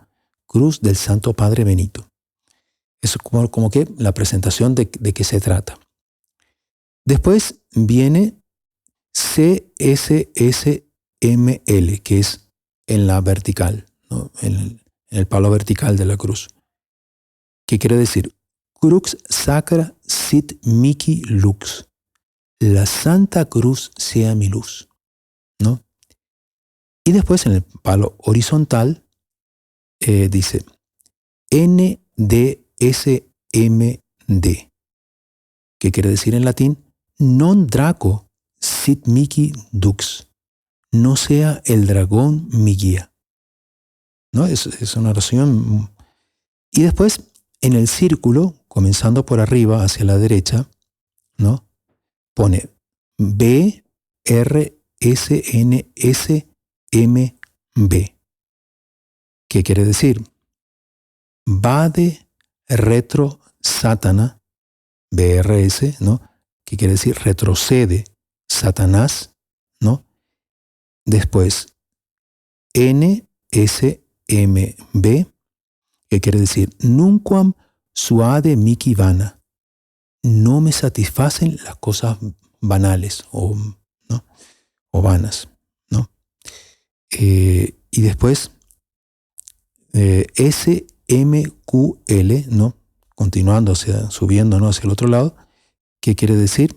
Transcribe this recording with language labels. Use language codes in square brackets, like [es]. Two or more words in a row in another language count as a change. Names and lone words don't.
[es] Cruz del Santo Padre Benito. Es como que la presentación de qué se trata. Después viene CSSML, que es en la vertical, ¿no? En el palo vertical de la cruz. ¿Qué quiere decir? [la] Crux sacra sit mihi lux. [es] La Santa Cruz sea mi luz, ¿no? Y después en el palo horizontal dice NDSMD, que quiere decir en latín [la] non draco sit mihi dux, [es] no sea el dragón mi guía, ¿no? Es una oración. Y después en el círculo, comenzando por arriba hacia la derecha, ¿no? Pone BRSNSMB. ¿Qué quiere decir? [la] Vade retro Satana, BRS, [es] ¿no? ¿Qué quiere decir? Retrocede Satanás, ¿no? Después NSMB, ¿qué quiere decir? [la] Nunquam suade mihi vana. [es] No me satisfacen las cosas banales ¿no? O vanas, ¿no? Y después SMQL, ¿no? Continuando subiendo, ¿no? Hacia el otro lado, ¿qué quiere decir?